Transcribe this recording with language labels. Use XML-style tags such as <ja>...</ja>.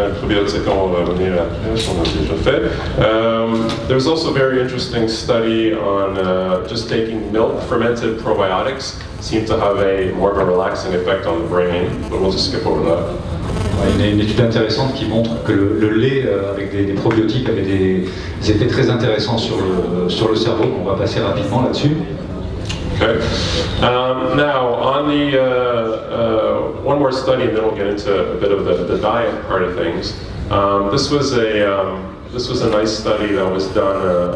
<fr>Probiotiques, on va revenir après, on a déjà fait.</fr> <en>There's also a very interesting study on just taking milk fermented probiotics seem to have more of a relaxing effect on the brain, but we'll just skip over that.</en> <fr>Il y a une étude intéressante qui montre que le lait avec des probiotiques avait des effets très intéressants sur le cerveau. On va passer rapidement là-dessus.</fr> <en>Okay. Now, on the one more study, and then we'll get into a bit of the diet part of things. This was a nice study that was done.</en>